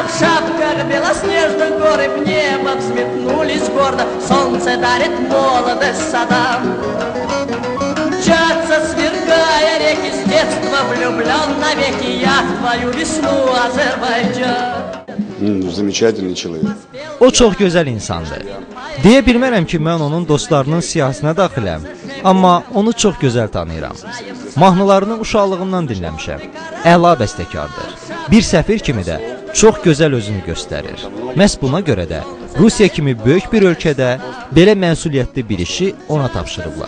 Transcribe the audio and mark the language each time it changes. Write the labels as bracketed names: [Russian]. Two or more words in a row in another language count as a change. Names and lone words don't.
[Russian] В шапках белоснежных гор и в небо взметнулись гордо, солнце дарит молодость садам. Мчатся, сверкая реки, с детства влюблен навеки я в твою весну, Азербайджан. Замечательный человек. [Azerbaijani] O çox gözəl insandır. Deyə bilmərəm ki, mən onun dostlarının siyahısına daxiləm, amma onu çox gözəl tanıyıram. Mahnılarını uşaqlığından dinləmişəm. Əla bəstəkardır. Bir səfir kimi də çox gözəl özünü göstərir. Məhz buna görə də Rusiya kimi böyük bir ölkədə belə məsuliyyətli bir işi ona tapşırıblar.